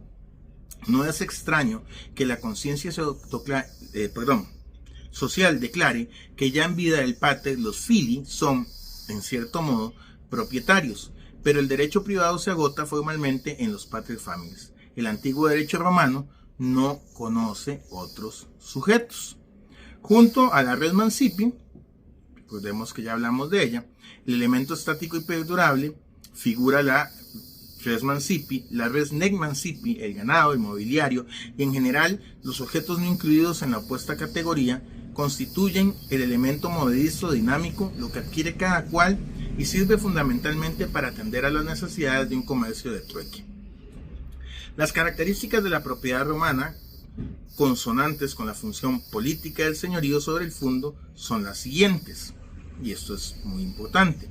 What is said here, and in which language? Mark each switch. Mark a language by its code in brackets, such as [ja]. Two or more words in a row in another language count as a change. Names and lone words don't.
[es] No es extraño que la conciencia social declare que ya en vida del pater los fili son, en cierto modo, propietarios, pero el derecho privado se agota formalmente en los [la] pater familias. [es] El antiguo derecho romano no conoce otros sujetos. Junto a la [la] res mancipi, [es] recordemos que ya hablamos de ella, el elemento estático y perdurable figura la [la] res mancipi, [es] la [la] res nec mancipi, [es] el ganado, el mobiliario y en general los objetos no incluidos en la opuesta categoría constituyen el elemento movedizo dinámico, lo que adquiere cada cual y sirve fundamentalmente para atender a las necesidades de un comercio de trueque. Las características de la propiedad romana, consonantes con la función política del señorío sobre el fundo, son las siguientes, y esto es muy importante.